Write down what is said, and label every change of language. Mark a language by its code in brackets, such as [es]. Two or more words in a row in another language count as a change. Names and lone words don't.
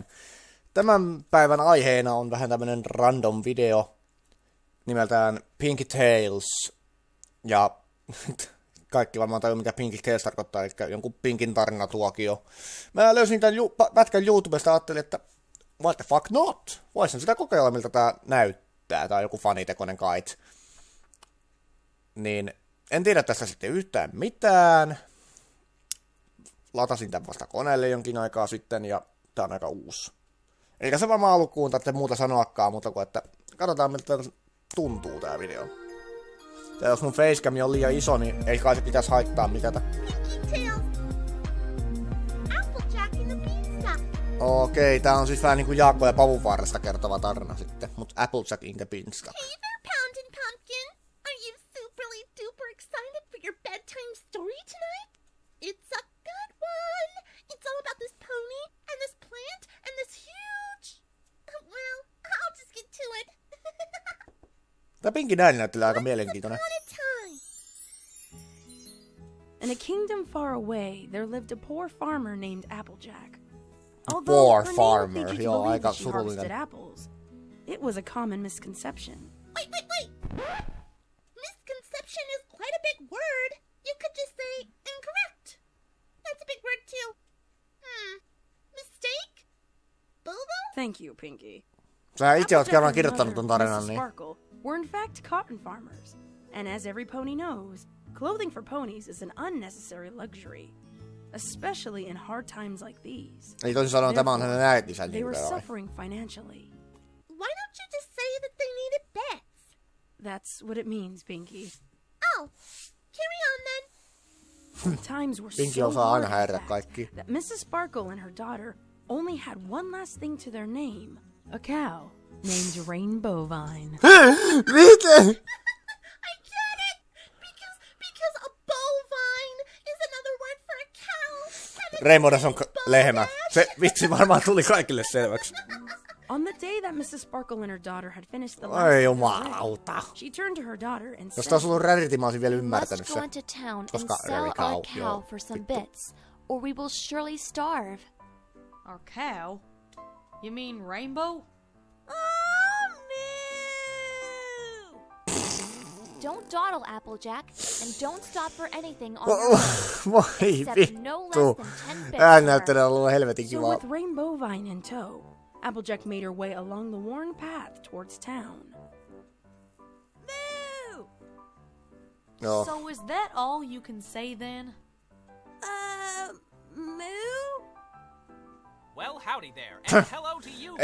[fi] Tämän päivän aiheena on vähän tämmönen random video nimeltään Pinkie Tales. Ja kaikki varmaan tajuu, mitä Pinkie Tales tarkoittaa, eli jonkun Pinkin tarinatuokio. Mä löysin tämän pätkän YouTubesta ja ajattelin, että [en] what the fuck not? [fi] Voisin sitä kokeilla, miltä tää näyttää. Tää on joku fanitekoinen kait. Niin en tiedä tästä sitten yhtään mitään. Latasin tämän vasta koneelle jonkin aikaa sitten ja tää on aika uusi. Eikä se varmaan alkuun tarvitse muuta sanoakaan, mutta kuin että katsotaan miltä tuntuu tää video. Ja jos mun facecam on liian iso, niin ei kai se pitäisi haittaa mitään. Okei, tää on siis vähän niinku JAAKKO ja Papuvaarasta kertova tarina sitten, mut Applejack in the Beanstalk. [en] It's a good one! It's all about this pony, and this plant, and this huge... Well, I'll just get to it. [fi] Tää Pinkin ääni näyttää aika mielenkiintoinen. [en] In a kingdom far away, there lived a poor farmer named Applejack. Poor farmer, [fi] joo, aika surullinen. [en] Apples, it was a common misconception. Wait! Misconception is quite a big word. You could just say incorrect. That's a big word too. Mistake? Bobo? Thank you, Pinkie. [fi] Sä itse oot kerran kirjoittanut ton tarinan, niin... [en] Sparkle were in fact cotton farmers. And as every pony knows, clothing for ponies is an unnecessary luxury. Especially in hard times like these. [fi] Eli toisin sanoen tämä on hänen äitinsä [en] They were [fi] nimeltä vai? [en] suffering financially. Why don't you just say that they needed bets? That's what it means, Pinkie. Oh, carry on then. Times were [fi] Pinkie [en] so [fi] osaa aina [en] hard [fi] häiritä [en] in fact, [fi] kaikki. [en] that Mrs. Sparkle and her daughter only had one last thing to their name. A cow named Rainbowvine. [fi] Miten? [en] I get it! Because a bovine is another word for a cow. [fi] Rainbows on lehmä. Se vitsi varmaan tuli kaikille selväksi. [en] On the day that Mrs. Sparkle and her daughter had finished the last [fi] Ai [en] of their [fi] jumalauta. [en] bread, she turned to her daughter and [fi] Jos [en] said, [fi] taas ollut rarity, mä olisin vielä ymmärtänyt [en] Let's go [fi] se. [en] into town and [fi] Koska [en] sell [fi] rarity [en] our cow, [fi] cow joo. [en] for some bits, or we will surely starve. Our cow? You mean Rainbow? Don't dawdle, Applejack, and don't stop for anything on your way, [fi] Voi [en] except no less [fi] vittu. [en] than 10 bits. [fi] Ääni näyttää ollut helvetin [en] So [fi] kivaa. [en] with Rainbowvine in tow, Applejack made her way along the worn path towards town. Moo! [fi] Joo. [en] So is that all you can say then? Moo? Well, howdy there, and hello to you,